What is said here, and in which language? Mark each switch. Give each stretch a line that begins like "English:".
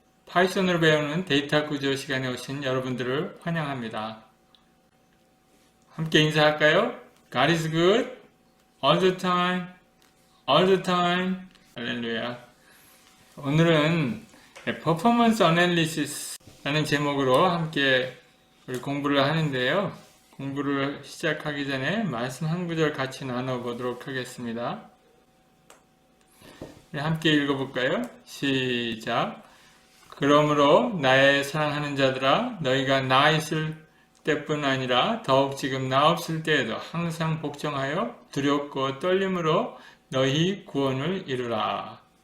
Korean: 파이썬으로 배우는 데이터 구조 시간에 오신 여러분들을 환영합니다. 함께 인사할까요?
English: God is good all the time, all the time.
Korean: 할렐루야. 오늘은 퍼포먼스 어널리시스라는 제목으로 함께 우리 공부를 하는데요. 공부를 시작하기 전에 말씀 한 구절 같이 나눠보도록 하겠습니다. 함께 읽어볼까요? 시작. 그러므로 나의 사랑하는 자들아, 너희가 나 있을 때뿐 아니라 더욱 지금 나 없을 때에도 항상 복종하여 두렵고 떨림으로 너희 구원을 이루라.